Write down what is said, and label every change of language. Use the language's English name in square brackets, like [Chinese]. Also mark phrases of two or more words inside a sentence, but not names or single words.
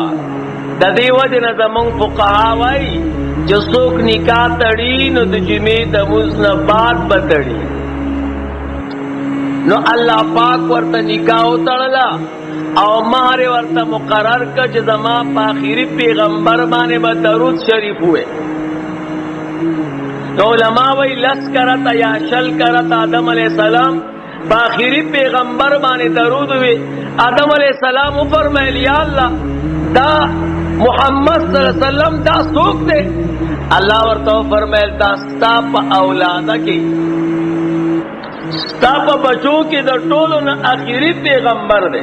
[Pashto] د دې وجې نه زمونږ فقها وایي چې څوک نکاح تړي نو د جمعې د مونځ نه بعد به تړي. نو الله پاک ورته نکاح وتړله او مہر ورته مقرر کړ چې زما په آخري پیغمبر باندې به درود شریف وي. نو علماء وی لس کرتا یا شل کرتا آدم [Arabic] علیہ السلام [Pashto] په آخري پیغمبر باندې درود وي. آدم [Arabic] علیہ السلام [Pashto] فرمایل یا الله دا محمد [Arabic] صلی الله علیه وسلم [Pashto] دا څوک دی؟ الله ورته فرمایل دا ستا په اولاده کې، ستا په بچو کې د ټولو نه آخري پیغمبر دی.